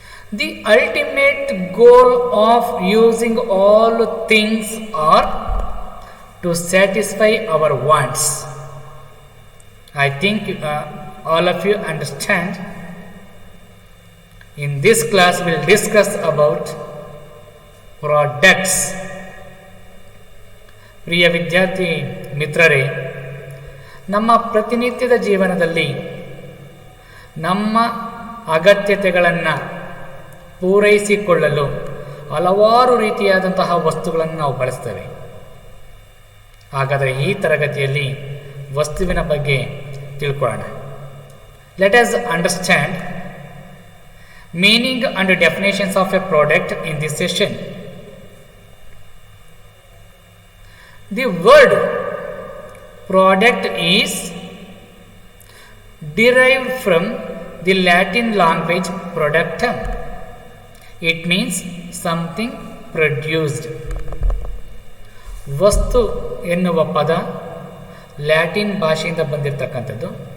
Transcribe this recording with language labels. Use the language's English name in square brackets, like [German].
[English] The ultimate goal of using all things are to satisfy our wants. I think all of you understand. In this class, we'll discuss about products. [Kannada] ಪ್ರಿಯ ವಿದ್ಯಾರ್ಥಿ ಮಿತ್ರರೇ, ನಮ್ಮ ಪ್ರತಿನಿತ್ಯದ ಜೀವನದಲ್ಲಿ ನಮ್ಮ ಅಗತ್ಯತೆಗಳನ್ನು ಪೂರೈಸಿಕೊಳ್ಳಲು ಹಲವಾರು ರೀತಿಯಾದಂತಹ ವಸ್ತುಗಳನ್ನು ನಾವು ಬಳಸ್ತೇವೆ. ಹಾಗಾದರೆ ಈ ತರಗತಿಯಲ್ಲಿ ವಸ್ತುವಿನ ಬಗ್ಗೆ ತಿಳ್ಕೊಳ್ಳೋಣ. [English] Let us understand meaning and definitions of a product in this session. The word product is derived from the Latin language productum. It means something produced. [Kannada] ವಸ್ತು ಎನ್ನುವ ಪದ ಲ್ಯಾಟಿನ್ ಭಾಷೆಯಿಂದ ಬಂದಿರತಕ್ಕಂಥದ್ದು.